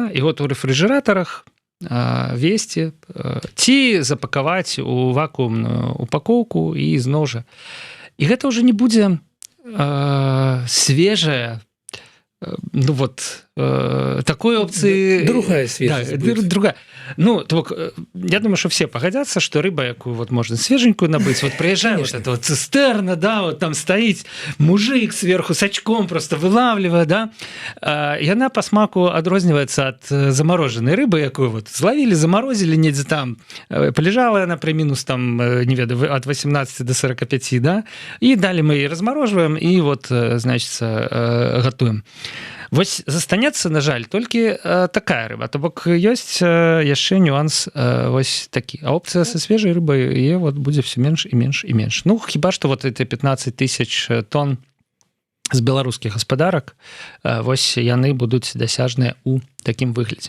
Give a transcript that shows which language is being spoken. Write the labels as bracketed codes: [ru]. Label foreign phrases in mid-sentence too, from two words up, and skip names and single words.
[be] І вот у рэфрыжэратарах весці ці запакаваць у вакуумную упакоўку і зноў жа. І гэта ўжо не будзе свежая, ну вот, такой опцыі... Другая свежая. Да, другая. [ru] Ну, я думаю, что все погодятся, что рыба, якую вот можно свеженькую набыть, вот приезжаем, вот эта вот цистерна, да, вот там стоит мужик сверху с очком, просто вылавливая, да, и она по смаку адрозніваецца от замороженной рыбы, якую вот зловили, заморозили, недзе там, полежала она при минус там, не ведаю, от 18 до 45, да, и далее мы ее размораживаем и вот, значит, готовим. [be] Вось застанецца, на жаль, толькі такая рыба. То бок ёсць яшчэ нюанс вось такі. А опцыя са свежай рыбай яе вот будзе все менш і менш і менш. Ну, хіба што [ru] вот эти [be] 15 000 тонн з беларускіх гаспадарак, вось яны будуць дасяжныя ў такім выглядзе.